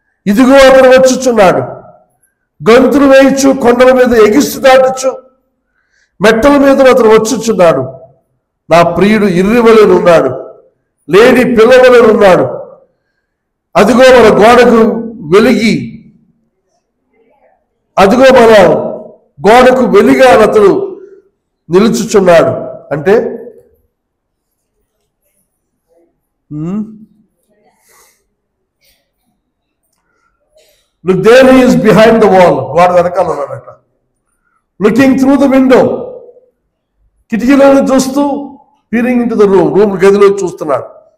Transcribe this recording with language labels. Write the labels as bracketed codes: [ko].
[te] ఇదిగో అతను వచ్చుచున్నాడు. గంతులు వేయచ్చు, కొండల మీద ఎగిసి దాటచ్చు, మెట్టల మీద అతను వచ్చుచున్నాడు. నా ప్రియుడు ఇర్రివలెనున్నాడు, లేడి పిల్లవలెనున్నాడు. అదిగో మన గోడకు వెలిగి, అదిగో మన గోడకు వెలిగా అతడు నిలుచుచున్నాడు. [en] అంటే Look, there he is behind the wall. [te] గోడ వెనకాల ఉన్నాడట. [en] looking through the window, [te] కిటికీలోని చూస్తూ, [en] peering into the room [te] గదిలో చూస్తున్నాడు.